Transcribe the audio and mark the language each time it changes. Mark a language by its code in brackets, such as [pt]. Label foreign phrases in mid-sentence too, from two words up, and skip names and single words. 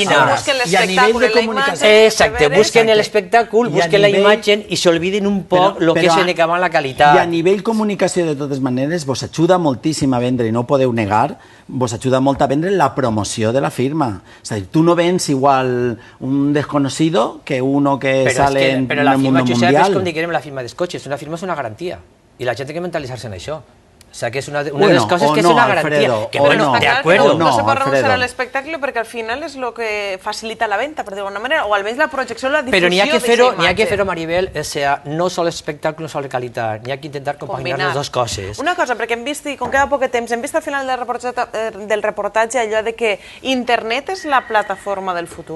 [ca] I a nivell de comunicació... Exacte, busquen l'espectacle, busquen la imatge i s'olviden un poc el que és en acabar la qualitat. I a nivell comunicació, de totes maneres, vos ajuda moltíssim a vendre, i no ho podeu negar, vos ajuda molt a vendre la promoció de la firma. És a dir, tu no vens igual [es] un desconocido que uno que sale en el mundo mundial. [ca] Però la firma, Josep, és com diguem la firma dels cotxes, una firma és una garantia. I la gent té que mentalitzar-se en això. [es] O sea, que es una de las cosas que es una garantía. Que bueno, de acuerdo. [ca] No se pot renunciar al espectacle perquè al final és el que facilita la venta, per dir-ho d'alguna manera, o almenys la projecció, la difusió d'aquesta imatge. Però n'hi ha que fer-ho, Maribel, [es] o sea, [ca] no sol espectacle, no sol qualitat, n'hi ha que intentar compaginar les dues coses. Una cosa, perquè hem vist, i com queda poc temps, hem vist al final del reportatge allò de que internet és la plataforma del futur?